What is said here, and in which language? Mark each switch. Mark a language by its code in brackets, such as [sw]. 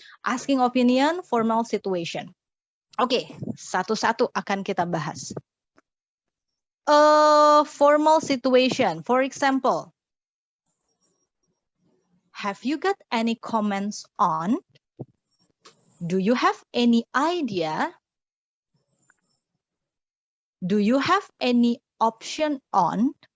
[en] Asking opinion, formal situation. [id] Oke, satu-satu akan kita bahas. [en] Formal situation, for example, have you got any comments on? Do you have any idea? Do you have any option on?